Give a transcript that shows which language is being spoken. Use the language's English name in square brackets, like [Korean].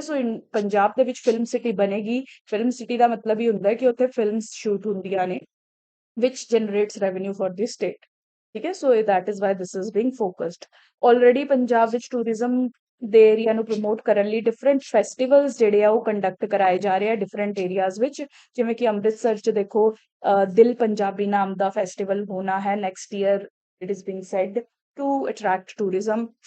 [Punjabi] ਸੋ ਪੰਜਾਬ ਦੇ ਵਿੱਚ film city ਬਣੇਗੀ। ਫਿਲਮ ਸਿਟੀ ਦਾ ਮਤਲਬ ਹੀ ਹੁੰਦਾ ਹੈ ਕਿ ਉੱਥੇ ਫਿਲਮਸ ਸ਼ੂਟ ਹੁੰਦੀਆਂ ਨੇ, [English] which generates revenue for the state। [Punjabi] ਠੀਕ ਹੈ। [English] So that is why this is being focused। [Punjabi] Already Punjab ਵਿੱਚ ਟੂਰਿਜ਼ਮ ਦੇ ਏਰੀਆ ਨੂੰ ਪ੍ਰਮੋਟ ਕਰਨ ਲਈ ਡਿਫਰੈਂਟ ਫੈਸਟੀਵਲਸ ਜਿਹੜੇ ਆ ਉਹ ਕੰਡਕਟ ਕਰਾਏ ਜਾ ਰਹੇ ਆ ਡਿਫਰੈਂਟ ਏਰੀਆਜ਼ ਵਿੱਚ। ਜਿਵੇਂ ਕਿ ਅੰਮ੍ਰਿਤਸਰ 'ਚ ਦੇਖੋ ਦਿਲ ਪੰਜਾਬੀ ਨਾਮ ਦਾ ਫੈਸਟੀਵਲ ਹੋਣਾ ਹੈ next year, [English] It is being said to attract tourism.